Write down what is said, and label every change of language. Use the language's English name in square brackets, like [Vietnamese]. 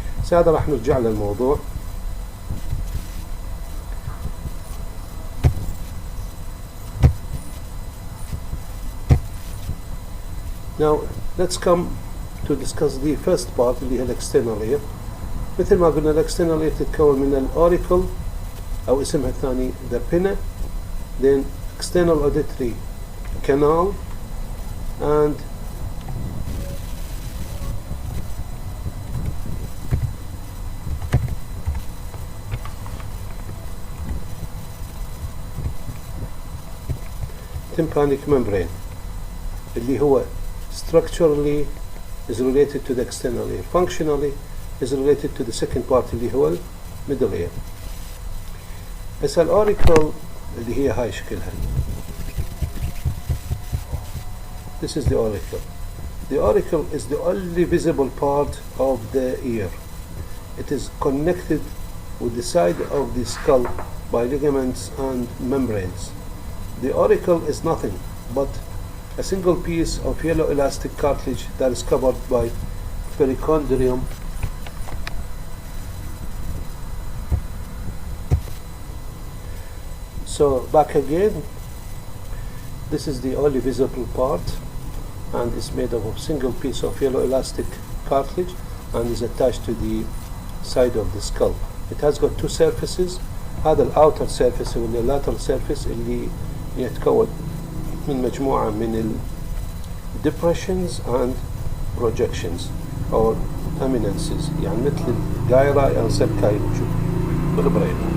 [Arabic] هذا راح نرجع للموضوع. [English] Now let's come to discuss the first part [Arabic] اللي هي الاكسترنال [English] ear. [Arabic] مثل ما قلنا الاكسترنال ear تتكون من الاوريكل او اسمها الثاني [English] the pinna, then external auditory canal, and tympanic membrane [Arabic] اللي هو [English] structurally is related to the external ear, functionally is related to the second part اللي هو middle ear. [Arabic] بس الأوريكل اللي هي هاي شكلها. [English] This is the auricle. The auricle is the only visible part of the ear. It is connected with the side of the skull by ligaments and membranes. The auricle is nothing but a single piece of yellow elastic cartilage that is covered by perichondrium So back again, this is the only visible part and is made of a single piece of yellow elastic cartilage and is attached to the side of the skull. It has got two surfaces. [Arabic] هذا الأوتر surface ولا [English] lateral surface [Arabic] اللي يتكون من مجموعة من ال [English] depressions and projections or eminences [Arabic] يعني مثل الجايرة أو سبكاي بالبرين.